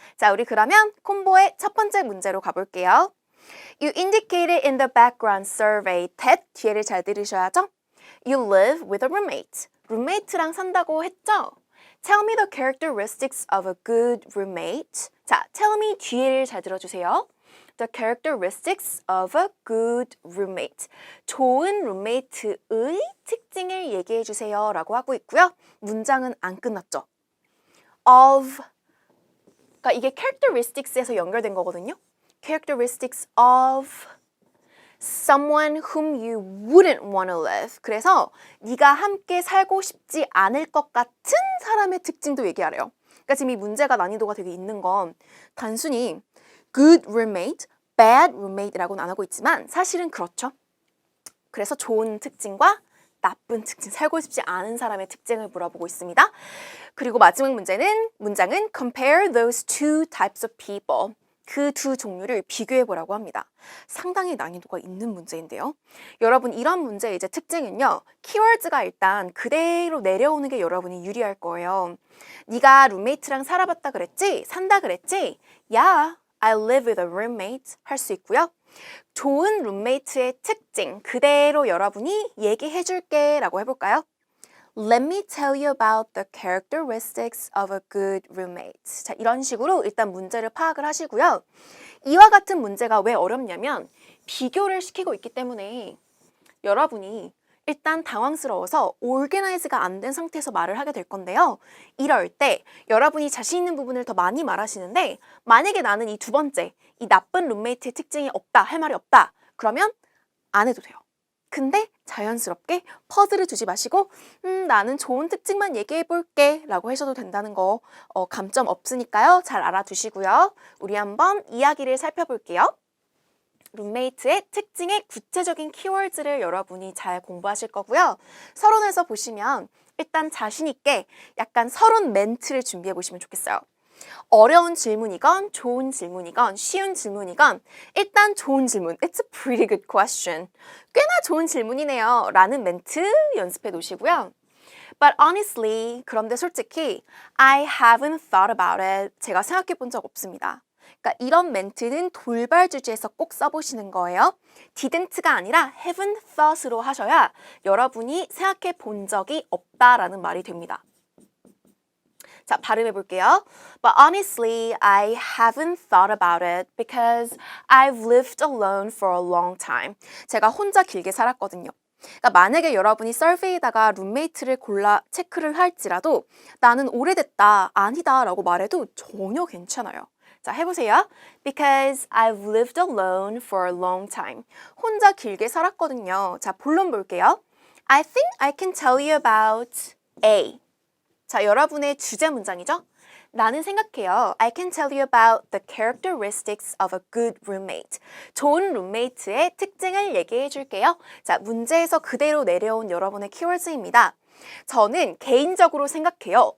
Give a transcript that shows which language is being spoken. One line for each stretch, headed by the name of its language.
Korean: 자, 우리 그러면 콤보의 첫 번째 문제로 가볼게요.
English: You indicated in the background survey that
Korean: 뒤에를 잘 들으셔야죠.
English: You live with a roommate.
Korean: 룸메이트랑 산다고 했죠?
English: Tell me the characteristics of a good roommate.
Korean: 자,
English: tell me
Korean: 뒤에를 잘 들어주세요.
English: The characteristics of a good roommate.
Korean: 좋은 룸메이트의 특징을 얘기해 주세요 라고 하고 있고요. 문장은 안 끝났죠. of, 그러니까 이게 characteristics에서 연결된 거거든요.
English: Characteristics of someone whom you wouldn't want to live.
Korean: 그래서 네가 함께 살고 싶지 않을 것 같은 사람의 특징도 얘기하래요. 그러니까 지금 이 문제가 난이도가 되게 있는 건 단순히
English: good roommate, bad roommate
Korean: 라고는 안 하고 있지만 사실은 그렇죠. 그래서 좋은 특징과 나쁜 특징, 살고 싶지 않은 사람의 특징을 물어보고 있습니다. 그리고 마지막 문장은
English: compare those two types of people.
Korean: 그 두 종류를 비교해 보라고 합니다. 상당히 난이도가 있는 문제인데요. 여러분 이런 문제의 이제 특징은요. 키워드가 일단 그대로 내려오는 게 여러분이 유리할 거예요. 네가 룸메이트랑 살아봤다 그랬지? 산다 그랬지?
English: Yeah, I live with a roommate
Korean: 할 수 있고요. 좋은 룸메이트의 특징 그대로 여러분이 얘기해 줄게 라고 해볼까요?
English: Let me tell you about the characteristics of a good roommate.
Korean: 자, 이런 식으로 일단 문제를 파악을 하시고요. 이와 같은 문제가 왜 어렵냐면 비교를 시키고 있기 때문에 여러분이 일단 당황스러워서 organize가 안 된 상태에서 말을 하게 될 건데요. 이럴 때 여러분이 자신 있는 부분을 더 많이 말하시는데 만약에 나는 이 두 번째, 이 나쁜 룸메이트의 특징이 없다, 할 말이 없다. 그러면 안 해도 돼요. 근데 자연스럽게 퍼즐을 두지 마시고 나는 좋은 특징만 얘기해 볼게 라고 하셔도 된다는 거 감점 없으니까요. 잘 알아두시고요. 우리 한번 이야기를 살펴볼게요. 룸메이트의 특징의 구체적인 키워드를 여러분이 잘 공부하실 거고요. 서론에서 보시면 일단 자신 있게 약간 서론 멘트를 준비해 보시면 좋겠어요. 어려운 질문이건 좋은 질문이건 쉬운 질문이건 일단 좋은 질문.
English: It's a pretty good question.
Korean: 꽤나 좋은 질문이네요. 라는 멘트 연습해 놓으시고요.
English: But honestly,
Korean: 그런데 솔직히
English: I haven't thought about it.
Korean: 제가 생각해 본 적 없습니다. 그러니까 이런 멘트는 돌발 주제에서 꼭 써보시는 거예요. didn't가 아니라 haven't thought으로 하셔야 여러분이 생각해 본 적이 없다라는 말이 됩니다. 자, 발음해 볼게요.
English: But honestly, I haven't thought about it because I've lived alone for a long time.
Korean: 제가 혼자 길게 살았거든요. 그러니까 만약에 여러분이 서베이에다가 룸메이트를 골라 체크를 할지라도 나는 오래됐다, 아니다 라고 말해도 전혀 괜찮아요. 자, 해보세요.
English: Because I've lived alone for a long time.
Korean: 혼자 길게 살았거든요. 자, 본론 볼게요.
English: I think I can tell you about A.
Korean: 자, 여러분의 주제 문장이죠? 나는 생각해요.
English: I can tell you about the characteristics of a good roommate.
Korean: 좋은 룸메이트의 특징을 얘기해 줄게요. 자, 문제에서 그대로 내려온 여러분의 키워드입니다. 저는 개인적으로 생각해요.